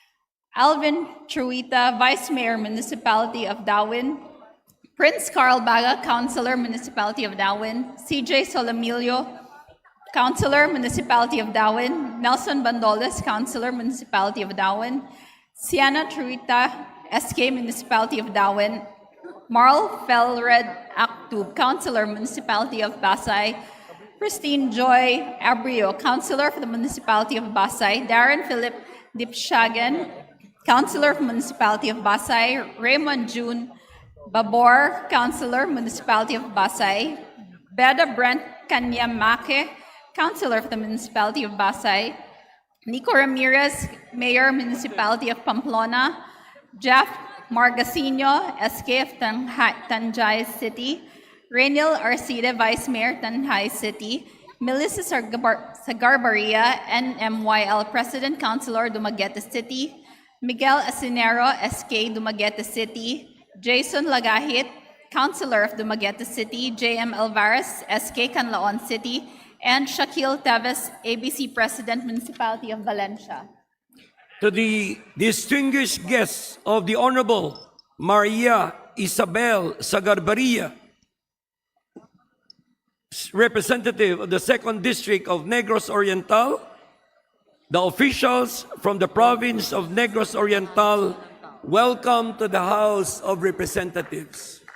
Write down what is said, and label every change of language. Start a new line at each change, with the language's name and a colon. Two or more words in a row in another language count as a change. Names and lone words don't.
English: Alvin Truita, Vice Mayor, Municipality of Dawin, Prince Carl Baga, Councilor, Municipality of Dawin, CJ Solomilio, Councilor, Municipality of Dawin, Nelson Bandoles, Councilor, Municipality of Dawin, Siana Truita, SK, Municipality of Dawin, Marl Felred Actub, Councilor, Municipality of Pasay, Christine Joy Abrio, Councilor for the Municipality of Pasay, Darren Philip Dipshagan, Councilor of Municipality of Pasay, Raymond June Babor, Councilor, Municipality of Pasay, Beda Brent Kanyamake, Councilor of the Municipality of Pasay, Nico Ramirez, Mayor, Municipality of Pamplona, Jeff Margasino, SK of Tanjay City, Rainiel Arcide, Vice Mayor, Tanjay City, Melissa Sagarbarria, NMYL President, Councilor, Dumaguete City, Miguel Asinero, SK, Dumaguete City, Jason Lagahit, Councilor of Dumaguete City, JM Alvarez, SK, Canlaon City, and Shaquille Teves, ABC President, Municipality of Valencia. To the distinguished guests of the Honorable Maria Isabel Sagarbarria, representative of the 2nd District of Negros Oriental, the officials from the province of Negros Oriental, welcome to the House of Representatives.